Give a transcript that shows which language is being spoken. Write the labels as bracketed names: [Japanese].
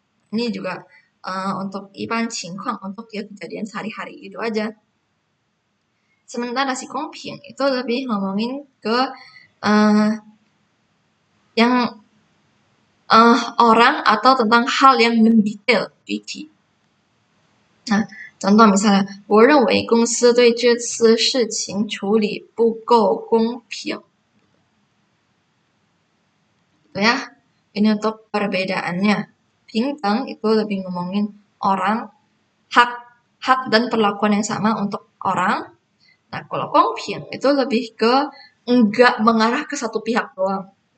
[Indonesian] Ini juga untuk 一般情况, untuk ya kejadian sehari-hari gitu aja. Sementara si 公平 itu lebih ngomongin ke yang orang atau tentang hal yang mendetail, 具体. Nah, contoh misalnya, [Chinese] 我认为公司对这次事情处理不够公平. [Indonesian] Gitu ya. Ini untuk perbedaannya. 平等 itu lebih ngomongin orang, hak dan perlakuan yang sama untuk orang. Nah, kalau 公平 itu lebih ke enggak mengarah ke satu pihak doang.